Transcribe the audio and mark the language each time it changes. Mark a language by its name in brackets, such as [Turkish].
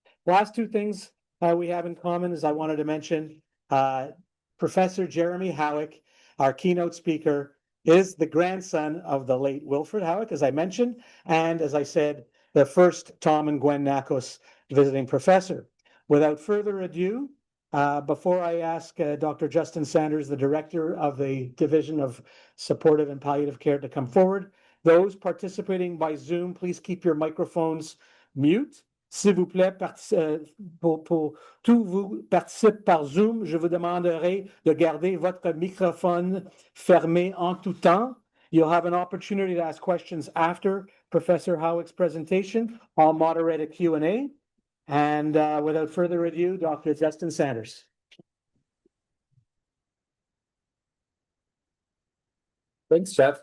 [English] Last two things we have in common is I wanted to mention Professor Jeremy Howick, our keynote speaker, is the grandson of the late Wilfred Howick, as I mentioned, and as I said, the first Tom and Gwen Nakos visiting professor. Without further ado, before I ask Dr. Justin Sanders, the director of the Division of Supportive and Palliative Care, to come forward, those participating by Zoom, please keep your microphones mute. [French] S'il vous plaît, pour tous vous participent par Zoom, je vous demanderai de garder votre microphone fermé en tout temps. [English] You'll have an opportunity to ask questions after Professor Howick's presentation. I'll moderate a Q&A. And without further ado, Dr. Justin Sanders. Thanks, Jeff.